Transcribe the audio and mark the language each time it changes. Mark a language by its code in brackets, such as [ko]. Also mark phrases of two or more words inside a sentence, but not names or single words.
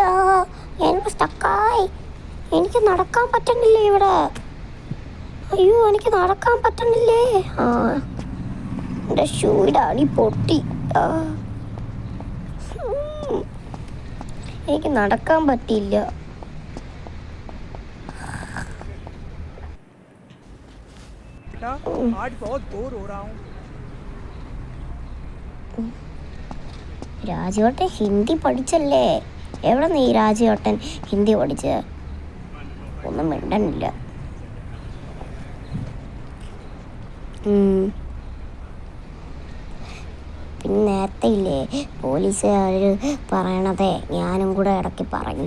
[ml] ഞാനിപ്പോൾ സ്റ്റക്കായി. എനിക്ക് നടക്കാൻ പറ്റണില്ല ഇവിടെ. അയ്യോ എനിക്ക് നടക്കാൻ പറ്റണില്ലേ. എൻ്റെ ഷൂയുടെ അടി പൊട്ടി. എനിക്ക് നടക്കാൻ പറ്റിയില്ല. [hi] आज बहुत बोर हो रहा हूँ. [ml] രാജുവേട്ടൻ ഹിന്ദി പഠിച്ചല്ലേ? എവിടെ നീ രാജുവേട്ടൻ ഹിന്ദി പഠിച്ച്? ഒന്നും മിണ്ടണില്ല. പിന്നെ നേരത്തെ ഇല്ലേ പോലീസുകാർ പറയണതേ ഞാനും കൂടെ ഇടയ്ക്ക് പറഞ്ഞു.